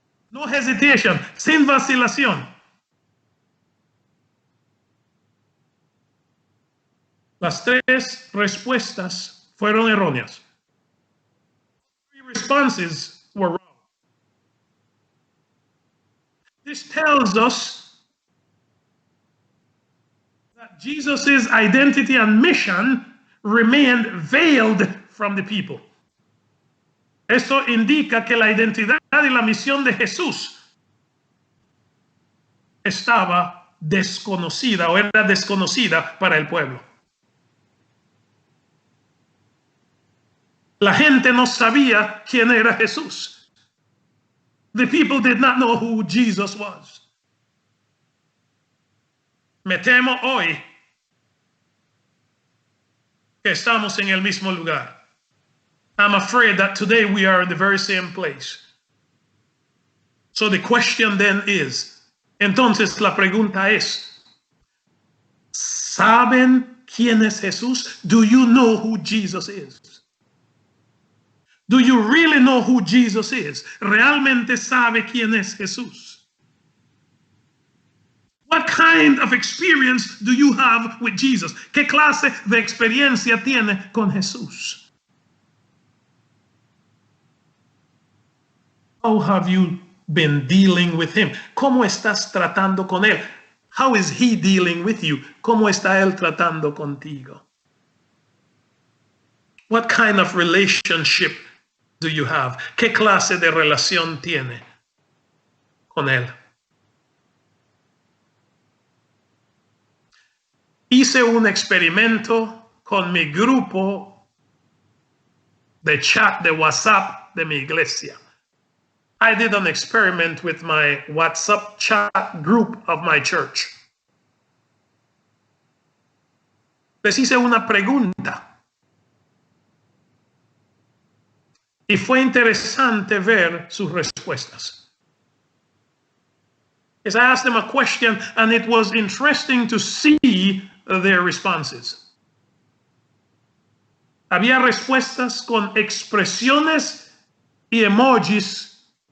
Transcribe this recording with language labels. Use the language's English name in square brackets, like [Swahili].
[English] No hesitation, [Spanish] sin vacilación. Las tres respuestas fueron erróneas. [English] Three responses were wrong. This tells us that Jesus' identity and mission remained veiled from the people. [Spanish] Esto indica que la identidad y la misión de Jesús estaba desconocida o era desconocida para el pueblo. La gente no sabía quién era Jesús. [English] The people did not know who Jesus was. [Spanish] Me temo hoy que estamos en el mismo lugar. [English] I'm afraid that today we are in the very same place. So the question then is, [Spanish] entonces la pregunta es, ¿saben quién es Jesús? [English] Do you know who Jesus is? Do you really know who Jesus is? [Spanish] ¿Realmente sabe quién es Jesús? [English] What kind of experience do you have with Jesus? [Spanish] ¿Qué clase de experiencia tiene con Jesús? [English] How have you been dealing with him? [Spanish] ¿Cómo estás tratando con él? [English] How is he dealing with you? [Spanish] ¿Cómo está él tratando contigo? [English] What kind of relationship do you have? [Spanish] ¿Qué clase de relación tiene con él? Hice un experimento con mi grupo de chat de WhatsApp de mi iglesia. [English] I did an experiment with my WhatsApp chat group of my church. [Spanish] Les hice una pregunta. Y fue interesante ver sus respuestas. [English] As I asked them a question, and it was interesting to see their responses. [Spanish] Había respuestas con expresiones y emojis.